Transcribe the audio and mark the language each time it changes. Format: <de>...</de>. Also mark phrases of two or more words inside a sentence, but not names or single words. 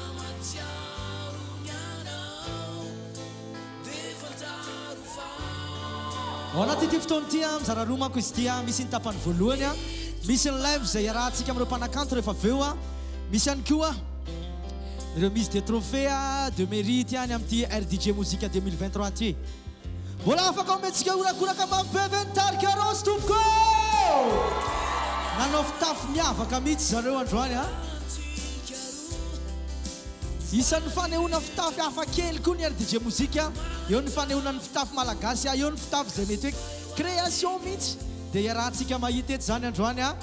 <mg>Ao anaty ity fotoana ity mizara roa manko izy ity misy ny tapany voalohany misy ny live izay arahantsika amin'ireo mpanakanto rehefa aveo misy ihany koa ireo</mg> <fr>mise de trophée de mérite</fr> <mg>ihany amin'ity RDJ Musique 2023 ty. Mbola afaka omentsika orakoraka mafy be tarika rosy tompoko. Nanao fitafy miavaka mihitsy zareo androany isan'ny fanehoana fitafy hafa kely koa ny RDJ Musique eo ny fanehoana ny fitafy malagasy eo ny fitafy izay mety hoe création mihitsy dia iarahantsika mahita eto zany androany</mg>